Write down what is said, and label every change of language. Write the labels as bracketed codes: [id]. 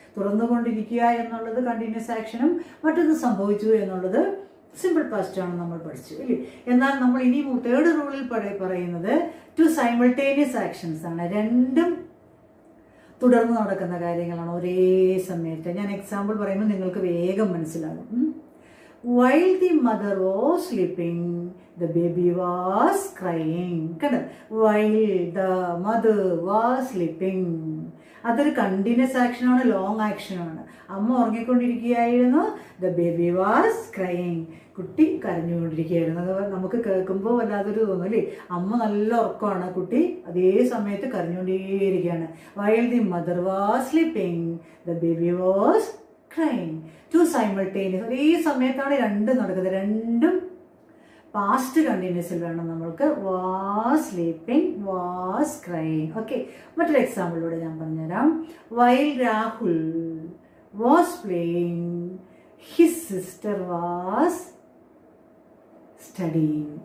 [ml] തുടർന്നുകൊണ്ടിരിക്കുക എന്നുള്ളത് കണ്ടിന്യൂസ് ആക്ഷനും മറ്റൊന്ന് സംഭവിച്ചു എന്നുള്ളത് സിമ്പിൾ പാസ്റ്റ് ആണ് നമ്മൾ പഠിച്ചു ഇല്ലേ. എന്നാൽ നമ്മൾ ഇനി തേർഡ് റൂളിൽ പറയുന്നത് ടു സൈമൾട്ടേനിയസ് ആക്ഷൻസ് ആണ്. രണ്ടും തുടർന്ന് നടക്കുന്ന കാര്യങ്ങളാണ് ഒരേ സമയത്ത്. ഞാൻ എക്സാമ്പിൾ പറയുമ്പോൾ നിങ്ങൾക്ക് വേഗം മനസ്സിലാകും. [en] While the mother was sleeping, the baby was crying. [ml] കണ്ടോ? [en] While the mother was sleeping. [ml] അതൊരു കണ്ടിന്യൂസ് ആക്ഷനാണ്, ലോങ് ആക്ഷനാണ്. അമ്മ ഉറങ്ങിക്കൊണ്ടിരിക്കുകയായിരുന്നു. [en] The baby was crying. [ml] കുട്ടി കരഞ്ഞുകൊണ്ടിരിക്കുകയായിരുന്നു. നമുക്ക് കേൾക്കുമ്പോൾ വല്ലാതൊരു തോന്നല്ലേ, അമ്മ നല്ല ഉറക്കമാണ്, കുട്ടി അതേ സമയത്ത് കരഞ്ഞുകൊണ്ടേയിരിക്കുകയാണ്. [en] While the mother was sleeping, the baby was crying. [ml] To simultaneous, ഒരേ സമയത്താണ് രണ്ടും നടക്കുന്നത്. രണ്ടും പാസ്റ്റ് കണ്ടിന്യൂസിൽ വേണം നമ്മൾക്ക്. [en] Was sleeping, was crying. [ml] Okay, മറ്റൊരു എക്സാമ്പിളിലൂടെ ഞാൻ പറഞ്ഞുതരാം. [en] While Rahul was playing, his sister was studying.